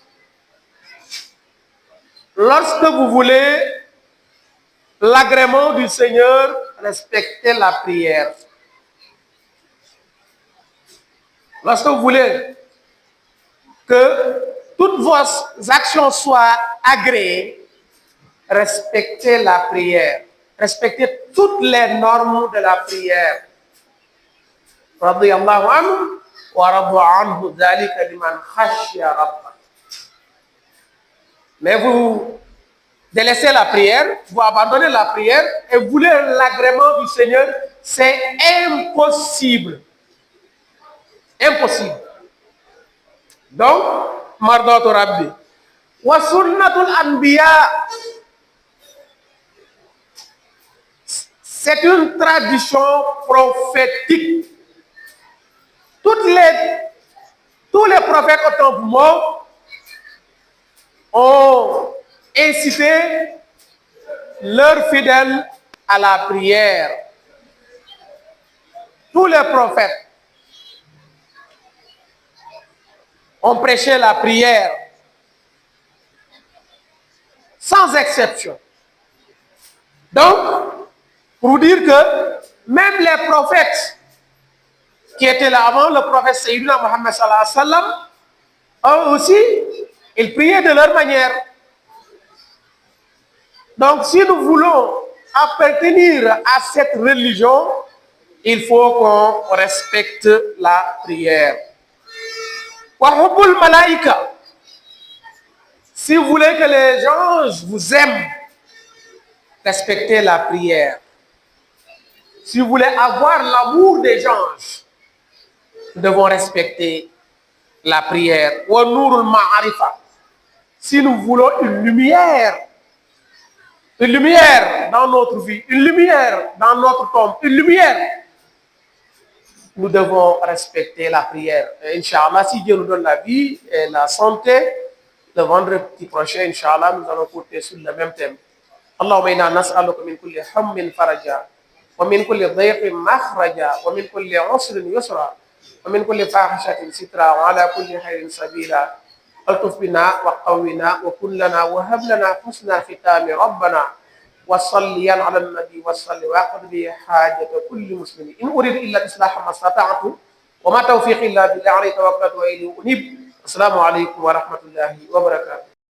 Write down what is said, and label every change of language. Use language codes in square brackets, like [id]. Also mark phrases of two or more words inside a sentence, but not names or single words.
[fr] Lorsque vous voulez l'agrément du Seigneur, respectez la prière. Lorsque vous voulez que toutes vos actions soient agréées, respectez la prière. Respectez toutes les normes de la prière. [ar] رضي الله عنه ورضوا عنه ذلك لمن خشي ربه. [fr] Mais vous délaissez la prière, vous abandonnez la prière et vous voulez l'agrément du Seigneur, c'est impossible. Impossible. Donc, [ar] مرضاة ربي. وسنة الأنبياء. [fr] C'est une tradition prophétique. Tous les prophètes autant ont incité leurs fidèles à la prière. Tous les prophètes ont prêché la prière, sans exception. Donc, pour dire que même les prophètes qui étaient là avant, le prophète Sayyidina Muhammad [ar] صلى الله عليه وسلم, [fr] eux aussi, ils priaient de leur manière. Donc, si nous voulons appartenir à cette religion, il faut qu'on respecte la prière. [ar] وحب الملائكة. [fr] Si vous voulez que les anges vous aiment, respectez la prière. Si vous voulez avoir l'amour des anges, nous devons respecter la prière. [ar] ونور المعرفة. [fr] Si nous voulons une lumière dans notre vie, une lumière dans notre tombe, une lumière, nous devons respecter la prière. Inch'Allah, si Dieu nous donne la vie et la santé, le vendredi prochain, Inch'Allah, nous allons porter sur le même thème. [ar] اللهم إنا نسألك من كل هم فرجا ومن كل ضيق مخرجا ومن كل عسر يسرا ومن كل فاحشة سترا وعلى كل خير سبيلا. الطف بنا وقونا وكلنا وهب لنا حسن ختام ربنا وصليا على النبي وصلي واقض به حاجة كل مسلم إن أريد إلا الإصلاح ما استطعت وما توفيقي إلا بالله عليه توكلت وإليه أنيب. السلام عليكم ورحمة الله وبركاته.